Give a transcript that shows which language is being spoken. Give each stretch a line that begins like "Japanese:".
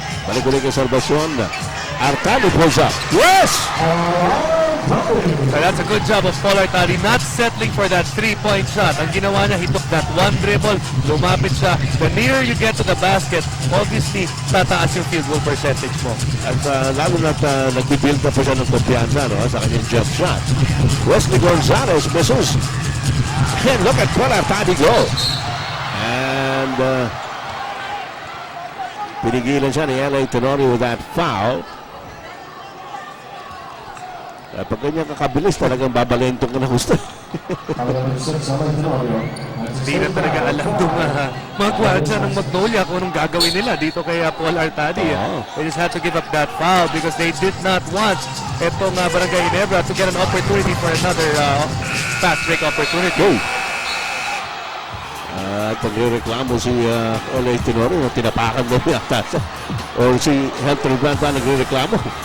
Filipino: Balik-ulit kay
English: Salvacion. Arcadi pulls up. Yes! So that's a good job of Paul Artadi, not settling for that three-point shot.
Filipino: Ang ginawa niya,
English: he took that one dribble,
Filipino: lumapit siya.
English: The nearer you get to the basket, obviously,
Filipino: tataas yung field goal percentage mo. At lalo na't nag-build up pa siya ng kumpiyansa sa kanyang jump shot.
English: Wesley Gonzalez misses. And look at Paul Artadi go. And
Filipino: pinigilan siya ni
English: LA Tenorio with that foul.
Filipino: Pag ganyan kakabilis, talagang babalentong ka na gusto. Hindi na talaga alam itong mga gwardiya ng Magnolia kung anong gagawin nila dito kay Paul Artadi.
English: They just had to give up that foul because they did not want
Filipino: itong
English: Barangay Ginebra to get an opportunity for another fast break opportunity.
Filipino: At nagre-reklamo si LA Tenorio, tinapakan mo yata. O si Helter Brand pa nagre-reklamo.